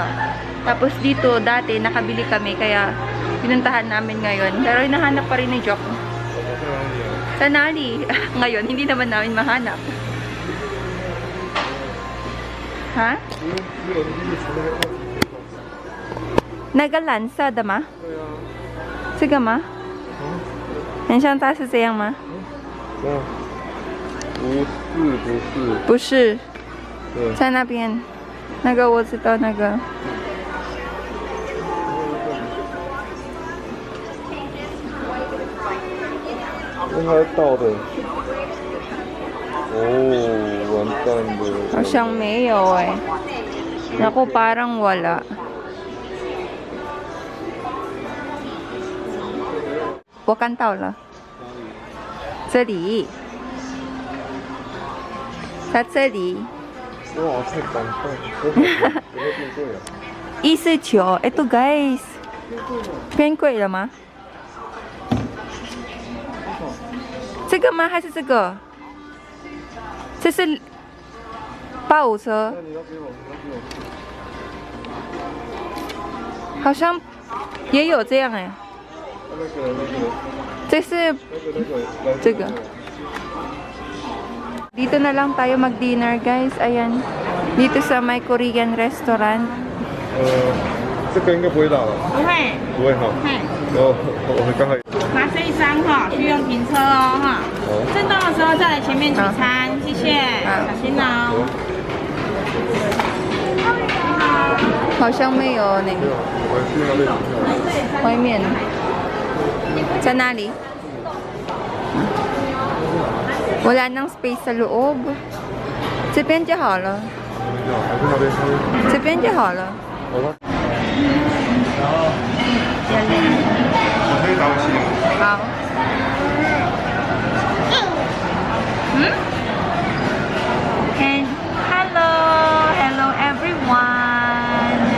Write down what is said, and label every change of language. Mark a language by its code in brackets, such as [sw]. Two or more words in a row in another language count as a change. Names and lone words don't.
[tl] Tapos dito, dati, nakabili kami. Kaya, pinuntahan namin ngayon. Pero hinahanap pa rin ni Jack. Sa Nali. Ngayon, hindi naman namin mahanap. Ha? Nagalansa, dama? [zh] 这个吗？很像它是这样吗？不是，在那边，那个我知道那个。应该到的。哦，完蛋了。好像没有哎，然后 [tl] parang wala。 [zh] 我看到了，这里，在这里。哇，太感动了！怎么变贵了 149，itu guys，变贵了吗？这个吗？还是这个？这是85车，好像也有这样哎。这是这个。 [tl] Dito na lang tayo mag-dinner, guys. Ayan. Dito sa [en] my Korean restaurant. [zh] 这个应该不会打了。不会，不会哈。我们刚好。拿这一张哈，去用停车哦哈。震动的时候再来前面取餐，谢谢，小心哦。好像没有呢。外面。在哪里？ [tl] wala nang space sa loob. [zh] 这边就好了。这边就好了。 [en] 好。And hello everyone.